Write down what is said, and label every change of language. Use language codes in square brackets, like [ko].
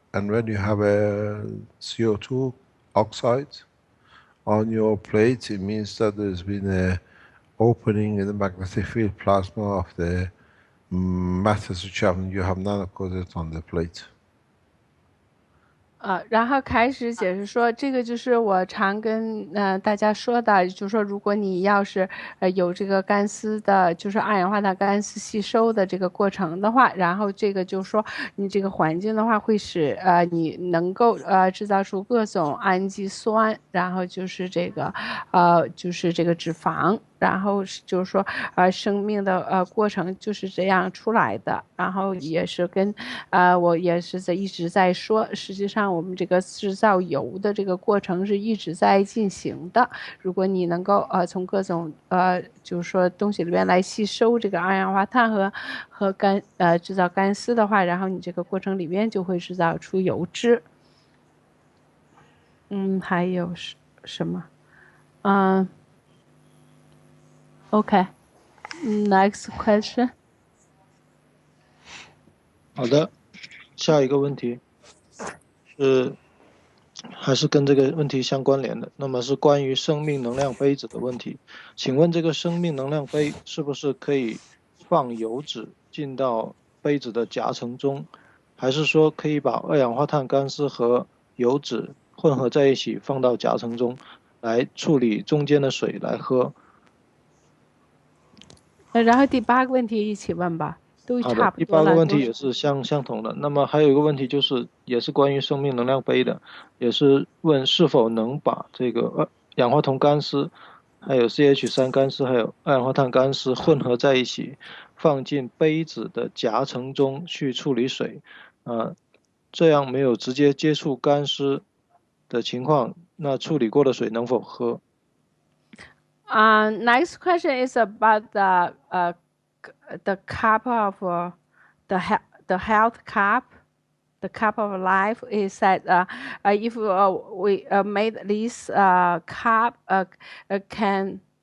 [en] And when you have a CO2 oxide on your plate, it means that there's been a opening in the magnetic field plasma of the matters which you have nanocoated on the plate. [zh] 然后开始解释说，这个就是我常跟大家说的，就是说，如果你要是有这个干丝的，就是二氧化碳干丝吸收的这个过程的话，然后这个就是说，你这个环境的话会使你能够制造出各种氨基酸，然后就是这个就是这个脂肪。然后就是说，生命的过程就是这样出来的。然后也是跟，我也是一直在说，实际上我们这个制造油的这个过程是一直在进行的。如果你能够从各种就是说东西里面来吸收这个二氧化碳和制造干丝的话，然后你这个过程里面就会制造出油脂。还有什么？ [en] Okay, next question. [zh] 好的，下一个问题是还是跟这个问题相关联的，那么是关于生命能量杯子的问题。请问这个生命能量杯是不是可以放油脂进到杯子的夹层中，还是说可以把二氧化碳干丝和油脂混合在一起放到夹层中来处理中间的水来喝？然后第8个问题一起问吧，都差不多了。好的，第8个问题也是相同的。那么还有一个问题就是也是关于生命能量杯的，也是问是否能把这个氧化铜干丝还有 CH3 干丝还有二氧化碳干丝混合在一起放进杯子的夹层中去处理水，这样没有直接接触干丝的情况，那处理过的水能否喝 [en] ？Next question is about the cup of the health cup. The cup of life is that if we made this cup can